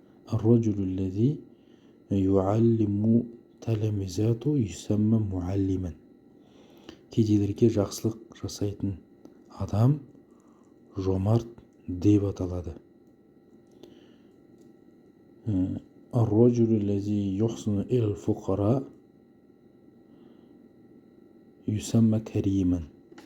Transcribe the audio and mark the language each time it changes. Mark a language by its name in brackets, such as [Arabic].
[Arabic] الرجل الذي يعلم تلاميذه يسمى معلما. [Kazakh] кедейлерге жақсылық жасайтын адам жомарт деп аталады. [Arabic] الرجل الذي يحسن إلى الفقراء يسمى كريما.